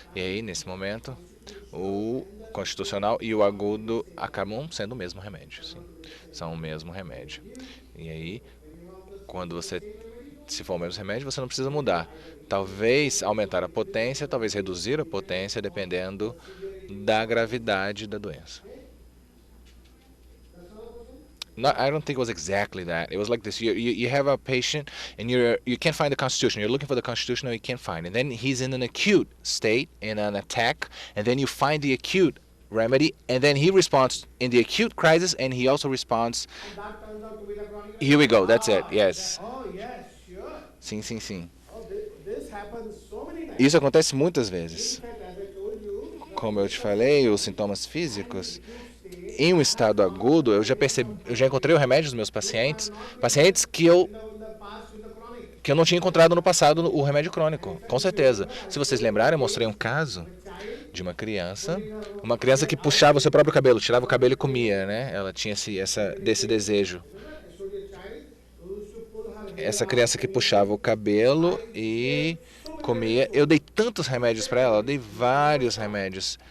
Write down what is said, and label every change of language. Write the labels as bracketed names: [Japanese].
[Portuguese] E aí, nesse momento, o constitucional e o agudo acabam sendo o mesmo remédio. Sim, são o mesmo remédio. E aí, quando você, se for o mesmo remédio, você não precisa mudar. Talvez aumentar a potência, talvez reduzir a potência, dependendo da gravidade da doença. [English] No, I don't think it was exactly that. It was like this: you have a patient, and you can't find the constitution. You're looking for the constitutional, you can't find it. Then he's in an acute state, in an attack, and then you find the acute remedy, and then he responds in the acute crisis, and he also responds. That turns out to be the chronic. Here we go. That's it. Yes. Oh, yes, sure. [Portuguese] Sim, sim, sim. [English] Oh, this happens so many times. [Portuguese] Isso acontece muitas vezes. [English] In fact, as I told you, [Portuguese] Como eu te falei, os sintomas físicos, em um estado agudo, eu já encontrei o remédio dos meus pacientes, pacientes que [English] in the past with the chronic. [Portuguese] eu não tinha encontrado no passado o remédio crônico, com certeza. Se vocês lembrarem, eu mostrei um caso de uma criança que puxava o seu próprio cabelo, tirava o cabelo e comia, né? Ela tinha desse desejo. [English] I showed you a child who used to pull her hair [Portuguese] Essa criança que puxava o cabelo e comia. Eu dei tantos remédios para ela, eu dei vários remédios.